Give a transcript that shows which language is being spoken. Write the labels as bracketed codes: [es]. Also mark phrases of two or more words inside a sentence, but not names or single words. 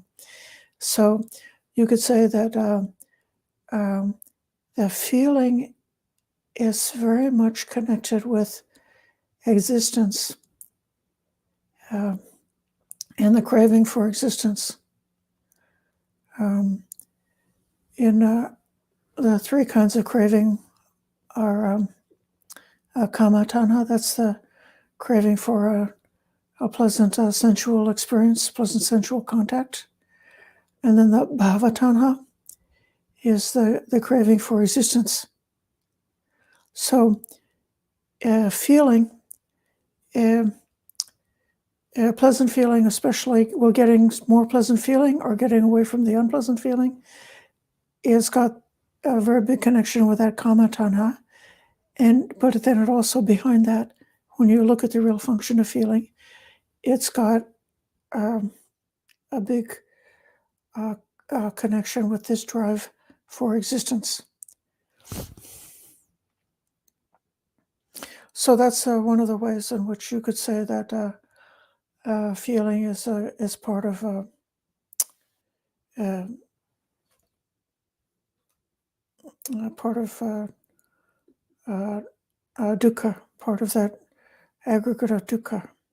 [en] So you could say that the feeling is very much connected with existence and the craving for existence. In the three kinds of craving are [pi] kama tanha, [en] that's the craving for a pleasant sensual experience, pleasant sensual contact. And then the [pi] bhava tanha [en] is the craving for existence. So feeling, a pleasant feeling, especially, well, getting more pleasant feeling or getting away from the unpleasant feeling, is got a very big connection with that [pi] kama tanha. [en] But then it also, behind that, when you look at the real function of feeling, it's got a big connection with this drive for existence. So that's one of the ways in which you could say that feeling is part of dukkha, part of that aggregate of dukkha.